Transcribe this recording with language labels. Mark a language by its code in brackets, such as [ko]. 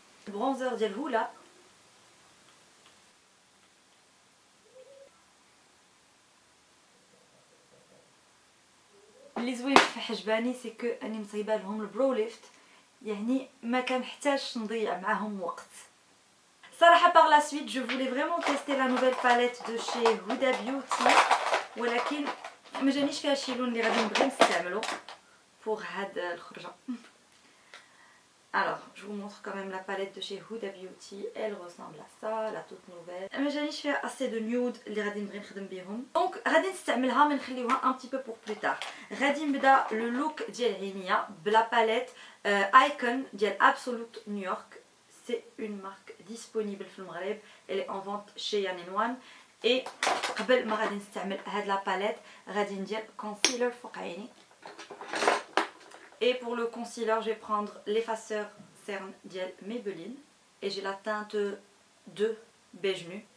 [ar] البرونزر ديال هولا اللي زوين في حجباني سي كو اني مصايبه لهم البرو ليفت، يعني ما كنحتاجش نضيع معاهم وقت صراحه. [fr] par la suite je voulais vraiment tester la nouvelle palette de chez Huda Beauty [ar] ولكن ما جانيش فيها شي لون اللي غادي نبغي نستعملو [fr] pour [ar] هاد الخرجه. [fr] Alors, je vous montre quand même la palette de chez Huda Beauty. Elle ressemble à ça, la toute nouvelle. [ar] ما جانيش فيها [fr] assez de nude [ar] اللي غادي نبغي نخدم بهم. دونك غادي نستعملها ما نخليوها [fr] un petit peu pour plus tard. [ar] غادي نبدا لو لوك ديال عينيا بلا باليت ايكون ديال Absolute New York. [fr] C'est une marque disponible [ar] في المغرب. [fr] Elle est en vente chez Yann & et [ar] قبل ما غادي نستعمل هاد لا باليت غادي ندير كونسيلر فوق عيني. [fr] Et pour le concealer, je vais prendre l'effaceur cerne ديال Maybelline et j'ai la teinte 2 beige nu.